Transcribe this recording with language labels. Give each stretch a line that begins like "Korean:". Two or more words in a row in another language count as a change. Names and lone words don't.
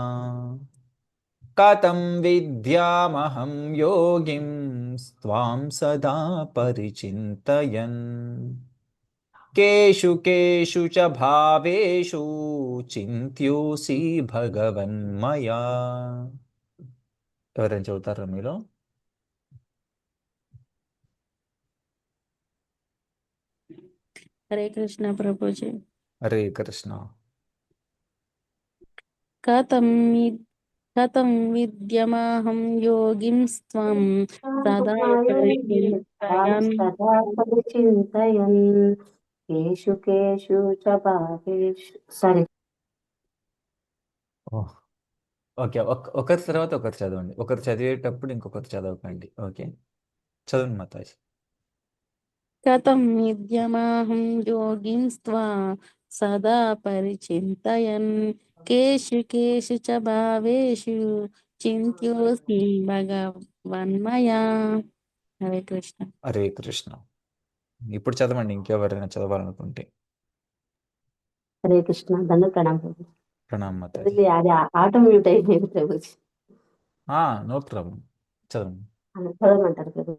Sanskrit: కథం విద్యామహం యోగిం త్వాం సదా పరిచింతయన్, కేషు కేషు చ భావేషు చింత్యోసి భగవన్మయా.
Telugu: ఎవరైనా చదువుతారా మీలో?
Hindi: हरे कृष्णा प्रभु जी। హరే కృష్ణ.
Sanskrit: कथं कथं विद्यमाहं योगिं त्वं सदा परिचिन्तयन्। सदा परिचिन्तयन् केषु केषु च भावेषु सरि
Telugu: ఓకే, ఒకరి తర్వాత ఒకరు చదవండి. ఒకరు చదివేటప్పుడు ఇంకొకరు చదవకండి. ఓకే, చదవండి మాతాజీ.
Sanskrit: कथं विद्यमाहं योगिं त्वं सदा परिचिन्तयन्, केषु केषु च भावेषु चिन्त्योऽस्मि भगवन्मया। हरे कृष्ण.
Telugu: హరే కృష్ణ. ఇప్పుడు చదవండి ఇంకెవరైనా చదవాలనుకుంటే. హరే కృష్ణ దండ ప్రణామం ప్రభుజీ. ప్రణామ్ మాతాజీ. ప్రభుజీ అది
English: auto mute
Telugu: అయిపోయింది ప్రభుజీ.
English: no problem,
Telugu: చదవండి. చదవమంటారు ప్రభుజీ.